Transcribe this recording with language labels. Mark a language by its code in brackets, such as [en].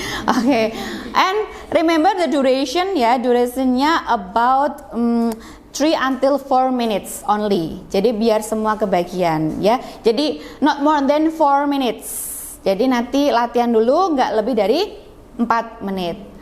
[en] Oke, and remember the duration ya, durationnya about 3 until 4 minutes only. [id] Jadi biar semua kebagian ya. [en] Jadi not more than 4 minutes. [id] Jadi nanti latihan dulu nggak lebih dari 4 menit.